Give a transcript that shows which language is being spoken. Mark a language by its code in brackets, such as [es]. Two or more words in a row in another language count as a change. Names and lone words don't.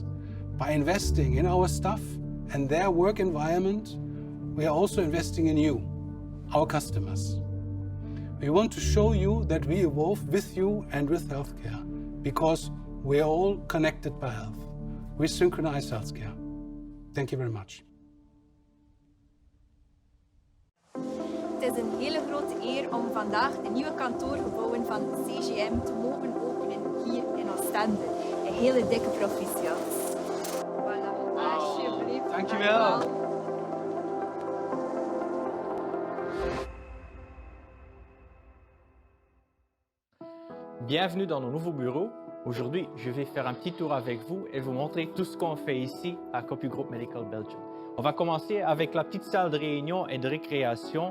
[en] By investing in our staff and their work environment, we are also investing in you, our customers. We want to show you that we evolve with you and with healthcare, because we are all connected by health. We synchronize healthcare. Thank you very much. [nl] Het is een hele grote eer om vandaag de nieuwe kantoorgebouwen van CGM te mogen openen hier in Ostende. Een hele dikke proficiat. Voilà, alsjeblieft. Dankjewel. [fr] Bienvenue dans nos nouveaux bureaux. Aujourd'hui, je vais faire un petit tour avec vous et vous montrer tout ce qu'on fait ici à CompuGroup Medical Belgium. On va commencer avec la petite salle de réunion et de récréation.